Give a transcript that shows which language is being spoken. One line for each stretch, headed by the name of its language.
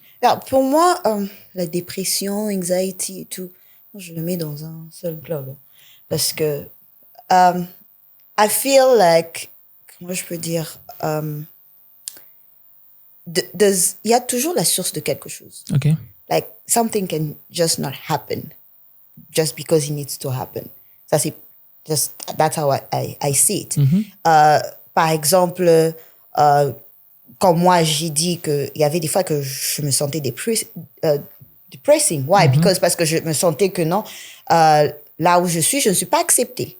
French: Alors, pour moi, la dépression, anxiety et tout, je le mets dans un seul club. Parce que
English: I feel like,
French: comment je peux dire, il y a toujours la source de quelque chose.
English: Okay. Like, something can just not happen just because it needs to happen.
French: Ça, c'est
English: that's how I see it.
French: Par exemple, quand moi, j'ai dit qu'il y avait des fois que je me sentais depressing.
English: Why?
French: Parce que je me sentais que non, là où je ne suis pas acceptée.